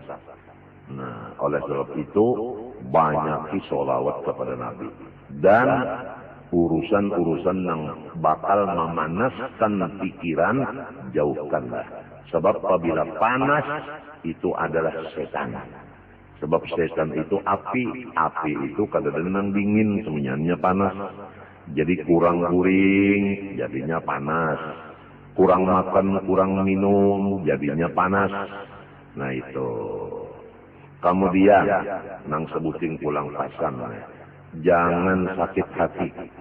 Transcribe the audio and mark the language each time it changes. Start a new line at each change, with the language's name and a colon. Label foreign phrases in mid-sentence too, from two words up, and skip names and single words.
Indonesian: Nah, oleh sebab itu banyak sholawat kepada Nabi dan urusan-urusan yang bakal memanaskan pikiran jauhkanlah. Sebab apabila panas itu adalah setan. Sebab setan itu api, api itu kadang-kadang dingin, semuanya panas. Jadi kurang guring, jadinya panas. Kurang makan, kurang minum, jadinya panas. Nah itu. Kemudian, nang sebutin pulang pasan, jangan sakit hati.